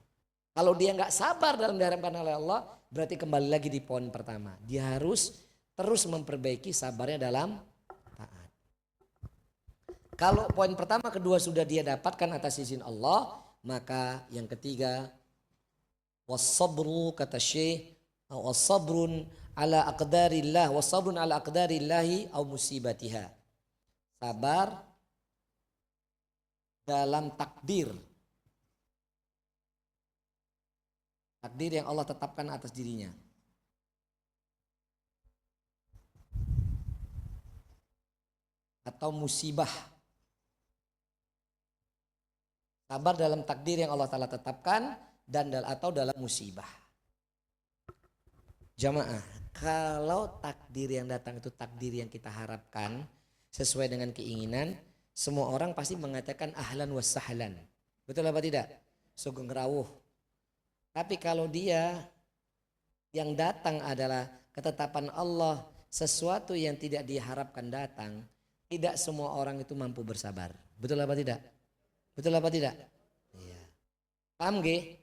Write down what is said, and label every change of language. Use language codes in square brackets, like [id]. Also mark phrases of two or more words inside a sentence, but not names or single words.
[id] Kalau dia nggak sabar dalam diharamkan oleh Allah, berarti kembali lagi di poin pertama. Dia harus terus memperbaiki sabarnya dalam taat. Kalau poin pertama, kedua sudah dia dapatkan atas izin Allah, maka yang ketiga, wassabru kata Syekh, [ar] والصبر على أقدار الله، والصبر على أقدار الله أو مصيبتها. [id] Sabar dalam takdir. Takdir yang Allah tetapkan atas dirinya. Atau musibah. Sabar dalam takdir yang Allah Ta'ala tetapkan dan atau dalam musibah. Jamaah, kalau takdir yang datang itu takdir yang kita harapkan sesuai dengan keinginan, semua orang pasti mengatakan [ar] أهلاً وسهلاً. [id] Betul apa tidak? [jv] Sugeng rawuh. [id] Tapi kalau dia yang datang adalah ketetapan Allah, sesuatu yang tidak diharapkan datang, tidak semua orang itu mampu bersabar. Betul apa tidak? Betul apa tidak? Iya. Paham gak?